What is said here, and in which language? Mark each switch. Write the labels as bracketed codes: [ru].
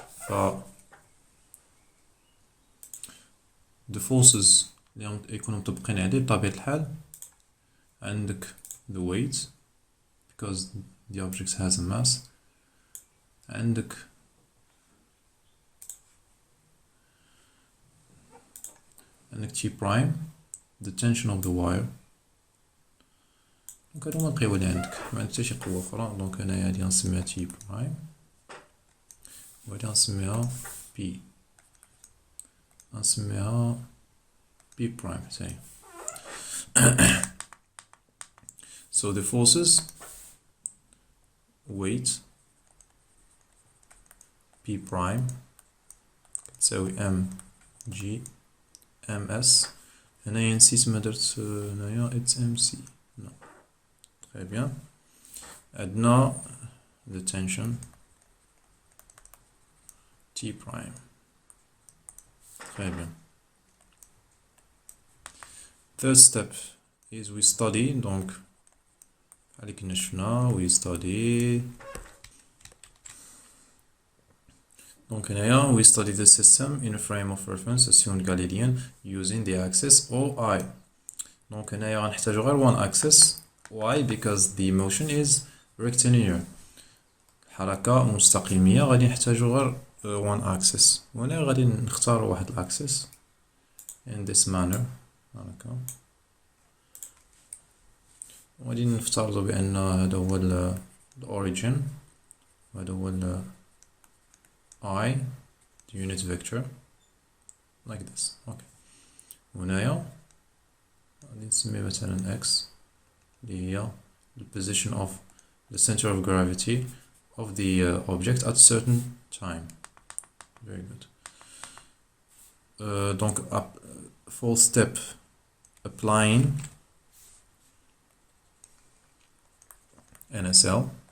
[en] ف the forces [ar] اللي يكونوا مطبقين عليه بطبيعة الحال عندك [en] the weight because the object has a mass. عندك T prime the tension of the wire. [ar] دونك هادو هما القوى اللي عندك، ما عندك حتى شي قوة أخرى. دونك هنايا هادي غنسميها T prime وهادي غنسميها P، غنسميها P prime حتى هي. [en] So the forces weight P prime تساوي mg ms. [ar] هنايا نسيت ما درت هنايا [en] it's mc. [fr] no. très bien. [en] عندنا the tension T prime. [fr] très bien. [en] Third step is we study. [ar] donc بحال كنا شفنا [en] we study. Donc هنايا we study the system in a frame of reference assumed Galilean using the axis OI. Donc [ar] هنايا غنحتاجو غير [en] one axis why because the motion is rectilinear. [ar] الحركة مستقيمية غادي نحتاجو غير [en] one axis. [ar] وهنا غادي نختارو واحد الاكسس [en] in this manner [ar] هكا. وغادي نفترضو بأن هذا هو ال origin وهذا هو ال I [en] the unit vector like this. okay. [ar] وهنايا غادي نسمي مثلا x اللي هي [en] the position of the center of gravity of the object at a certain time. very good. Donc fourth step applying NSL.